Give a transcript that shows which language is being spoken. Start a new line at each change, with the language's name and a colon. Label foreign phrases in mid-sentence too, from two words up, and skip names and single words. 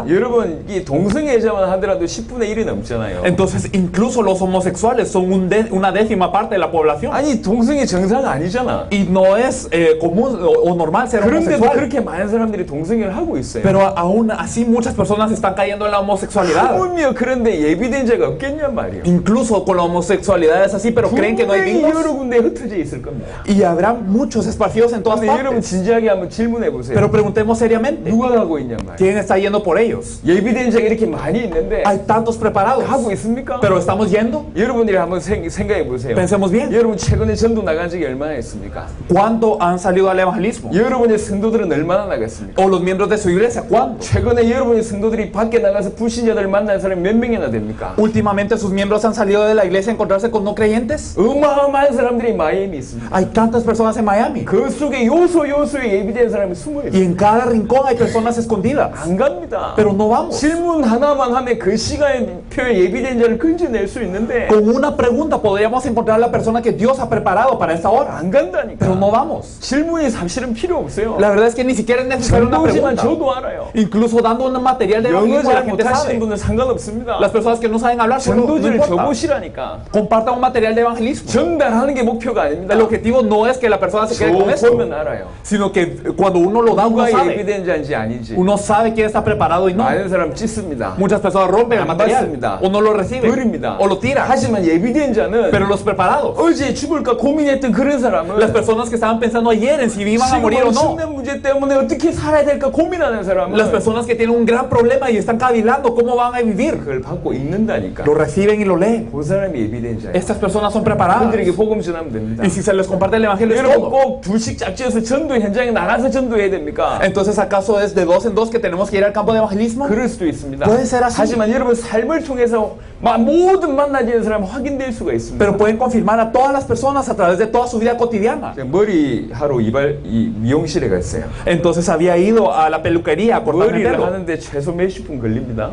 Korean: 여러분, 이 동성애자만 하더라도 10분의 1이 넘잖아요.
Spanish: Entonces, incluso los homosexuales son una décima parte de la población.
Korean: 아니, 동성애 정상 아니잖아.
Spanish: Y no es común o normal ser
Korean: 그런데도
Spanish: homosexual.
Korean: 그렇게 많은 사람들이 동성애를 하고 있어요.
Spanish: Pero aún así muchas personas están cayendo en la homosexualidad.
Korean: 하물며 그런데 예비된 자가 없겠냔 말이에요.
Spanish: Incluso con la homosexualidad es así, pero creen que no hay
Korean: 분명히
Spanish: dignos.
Korean: 여러 군데 흩어져 있을 겁니다.
Spanish: Y habrá muchos esparcidos en todas
Korean: 근데 여러분
Spanish: partes.
Korean: 진지하게 한번 질문해 보세요.
Spanish: Pero preguntemos seriamente,
Korean: 누가 가고 있냔 말이에요.
Spanish: ¿quién está yendo por ellos?
Korean: 예비된 자가 이렇게 많이 있는데
Spanish: Hay tantos preparados,
Korean: 가고 있습니까?
Spanish: pero ¿estamos yendo?
Korean: 여러분들이 진실을 한번 생각해 보세요.
Spanish: Pensemos bien.
Korean: 여러분 최근에 전도 나간 적이 얼마나 있습니까?
Spanish: ¿Cuánto han salido al evangelismo?
Korean: 여러분의 성도들은 얼마나 나갔습니까?
Spanish: ¿O los miembros de su iglesia? ¿Cuánto?
Korean: 최근에 여러분의 성도들이 밖에 나가서 불신자들을 만난 사람이 몇 명이나 됩니까?
Spanish: Últimamente sus miembros han salido de la iglesia a encontrarse con no creyentes.
Korean: 어마어마한 사람들이 마이애미 있습니다.
Spanish: Hay tantas personas en Miami.
Korean: 그 속에 요소에 예비된 사람이 숨어
Spanish: Y
Korean: 있어요.
Spanish: en cada rincón hay personas escondidas.
Korean: 안 갑니다.
Spanish: Pero no vamos.
Korean: 질문 하나만 하면 그 시간표에 예비된 자를 건져낼 수 있는데
Spanish: Con una pregunta podríamos encontrar a la persona que Dios ha preparado para esta hora.
Korean: 안 간다니까.
Spanish: Pero no vamos.
Korean: 질문이 사실은 필요 없어요.
Spanish: La verdad es que ni siquiera es necesaria una
Korean: 전도지만
Spanish: pregunta.
Korean: 저도 알아요.
Spanish: Incluso dando un material de
Korean: 영어
Spanish: evangelismo, la
Korean: 잘
Spanish: gente
Korean: 못하시는
Spanish: sabe.
Korean: 분은 상관없습니다.
Spanish: Las personas que no saben hablar, solo no
Korean: 전도지를
Spanish: importa.
Korean: 줘보시라니까.
Spanish: Compartan un material de evangelismo.
Korean: 전달하는 게 목표가 아닙니다.
Spanish: El objetivo no es que la persona se quede con esto,
Korean: 보면 알아요.
Spanish: sino que cuando uno lo da, uno
Korean: 누가
Spanish: sabe.
Korean: 예비된 자인지 아닌지.
Spanish: Uno sabe quién está preparado y no.
Korean: 많은 사람 찢습니다.
Spanish: Muchas personas rompen el
Korean: 안
Spanish: material
Korean: 받습니다.
Spanish: o no lo reciben
Korean: 버립니다.
Spanish: o lo tiran.
Korean: 하지만 예비된 자는
Spanish: Pero los preparados,
Korean: 어제 죽을까 고민했던 그런 사람은
Spanish: las personas que estaban pensando ayer en si iban a
Korean: 지금
Spanish: morir o no,
Korean: 엄청난 문제 때문에 어떻게 살아야 될까 고민하는 사람은
Spanish: las personas que tienen un gran problema y están cavilando cómo van a vivir,
Korean: 그걸 받고 읽는다니까.
Spanish: lo reciben y lo leen.
Korean: 그 사람이 예비된 자예요.
Spanish: Estas personas son preparadas.
Korean: 그들에게 복음 전하면 됩니다.
Spanish: Y si se les comparte el evangelio es
Korean: 여러분
Spanish: todo.
Korean: 꼭 둘씩 짝지어서 전도 현장에 나가서 전도해야 됩니까?
Spanish: Entonces, ¿acaso es de dos en dos que tenemos que ir al campo de evangelismo?
Korean: 그럴 수도 있습니다.
Spanish: Puede ser así.
Korean: 하지만 여러분 삶을 통해서 모든 만나지는 사람 확인될 수가 있습니다.
Spanish: Pero pueden confirmar a todas las personas a través de toda su vida cotidiana.
Korean: 머리 하러 미용실에 갔어요.
Spanish: Entonces había ido a la peluquería a cortarme el
Korean: 머리를
Spanish: pelo.
Korean: 하는데 최소 몇십 분 걸립니다.